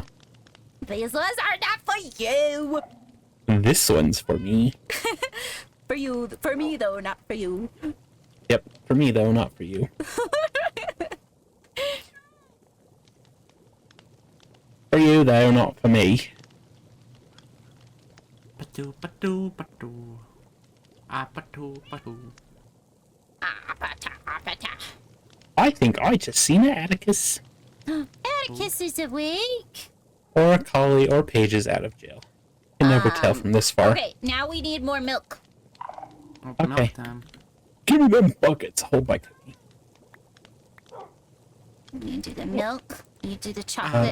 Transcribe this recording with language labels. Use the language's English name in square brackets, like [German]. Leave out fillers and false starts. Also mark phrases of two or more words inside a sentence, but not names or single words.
[English] These ones are not for you. This one's for me. For you, for me though, not for you. Yep, for me though, not for you. For you though, not for me. Patu, patu, patu. Ah, patu, patu. I think I just seen an Atticus. Atticus is awake. Or a collie or pages out of jail. Can never tell from this far. Okay, now we need more milk. Open Okay. up them. Give me them buckets. Hold my cookie. You do the milk, you do the chocolate,